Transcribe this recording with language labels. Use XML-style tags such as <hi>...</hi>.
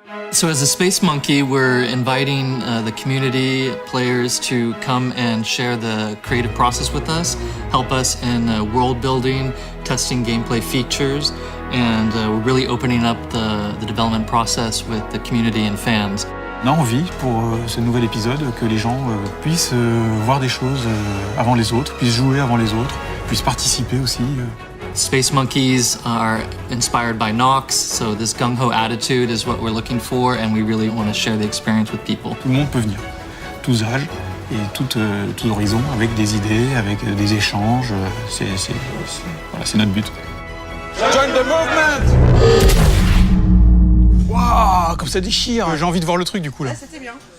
<en>So as a Space Monkey, we're inviting the community players to come and share the creative process with us, help us in world building, testing gameplay features, and we're really opening up the development process with the community and fans.</en> <fr>On a envie, pour ce nouvel épisode, que les gens puissent voir des choses avant les autres, puissent jouer avant les autres, puissent participer aussi.</fr> <en>Space Monkeys are inspired by Nox, so this gung-ho attitude is what we're looking for, and we really want to share the experience with people.</en> <fr>Tout le monde peut venir, tous âges et tous horizons, avec des idées, avec des échanges. Voilà, c'est notre but.</fr> <en>Join the movement!</en> <fr>Waouh, comme ça déchire. J'ai envie de voir le truc du coup là. Ah, c'était bien.</fr>